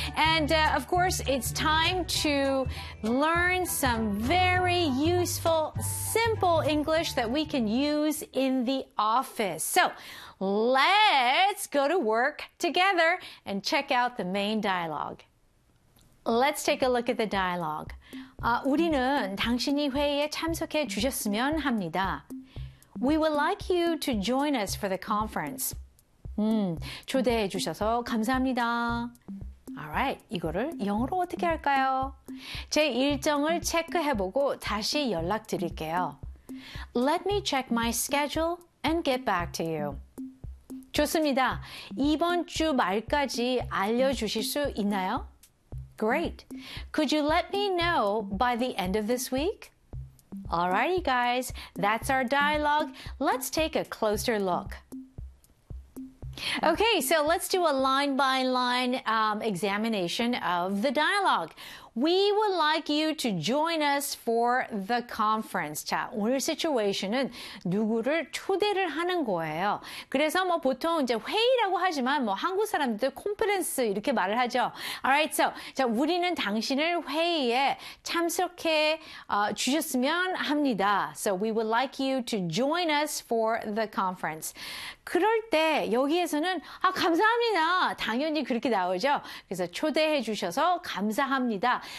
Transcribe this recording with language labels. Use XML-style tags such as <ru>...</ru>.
<en>And of course, it's time to learn some very useful, simple English that we can use in the office. So, let's go to work together and check out the main dialogue. Let's take a look at the dialogue.</en> <ko>우리는 당신이 회의에 참석해 주셨으면 합니다.</ko> <en>We would like you to join us for the conference.</en> <ko>초대해 주셔서 감사합니다. Alright, 이거를 영어로 어떻게 할까요? 제 일정을 체크해보고 다시 연락드릴게요.</ko> <en>Let me check my schedule and get back to you.</en> <ko>좋습니다. 이번 주 말까지 알려주실 수 있나요?</ko> <en>Great. Could you let me know by the end of this week? Alrighty, guys. That's our dialogue. Let's take a closer look. Okay, so let's do a line-by-line examination of the dialogue. We would like you to join us for the conference.</en> <ko>자, 오늘 situation은 누구를 초대를 하는 거예요. 그래서 뭐 보통 이제 회의라고 하지만 뭐 한국 사람들 conference 이렇게 말을 하죠. Alright, so 자, 우리는 당신을 회의에 참석해 주셨으면 합니다.</ko> <en>So we would like you to join us for the conference.</en> <ko>그럴 때 여기에서는 아 감사합니다. 당연히 그렇게 나오죠. 그래서 초대해 주셔서 감사합니다.</ko>